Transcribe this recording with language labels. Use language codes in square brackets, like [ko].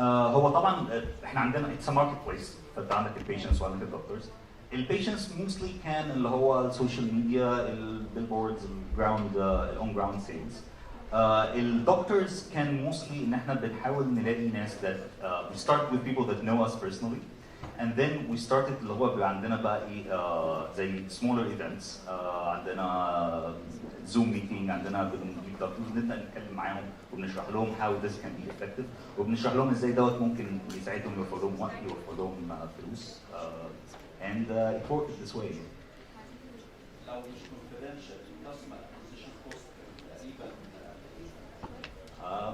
[ar] هو طبعا احنا عندنا [en] it's a marketplace، [ar] فانت عندك البيشنتس وعندك الدكتورز. البيشنتس موستلي كان اللي هو السوشيال ميديا، البيلبوردز، الجراوند، الاون جراوند سيلز. الدكتورز كان موستلي ان احنا بنحاول نلاقي ناس [en] that we start with people that know us personally, and then we started [ar] اللي هو بيبقى عندنا بقى ايه زي [en] smaller events. [ar] عندنا زوم ميتنج، عندنا بنجيب دكتور نبدا نتكلم معاهم وبنشرح لهم [en] how this can be effective، [ar] وبنشرح لهم ازاي دوت ممكن يساعدهم، يوفر لهم وقت، يوفر لهم فلوس. [en] and it worked this way. [ar] لو مش [en] confidential customer acquisition cost تقريبا